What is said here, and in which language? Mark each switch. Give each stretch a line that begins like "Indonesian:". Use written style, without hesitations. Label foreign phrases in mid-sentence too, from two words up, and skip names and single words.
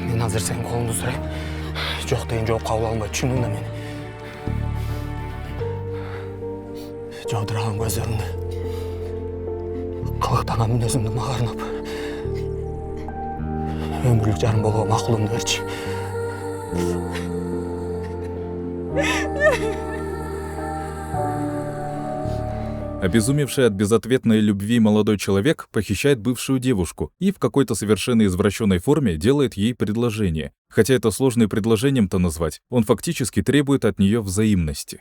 Kyrgyz: Азыр сенин колуңду сурайм. Жок деген жооп кабыл албай түшүндүң да мени. Жаудыраган көзүңдү, кылыктаган мүнөзүңдү мага арнап, өмүрлүк жарым болууга макулумду берчи.
Russian: Обезумевший от безответной любви молодой человек похищает бывшую девушку и в какой-то совершенно извращенной форме делает ей предложение. Хотя это сложно и предложением-то назвать, он фактически требует от нее взаимности.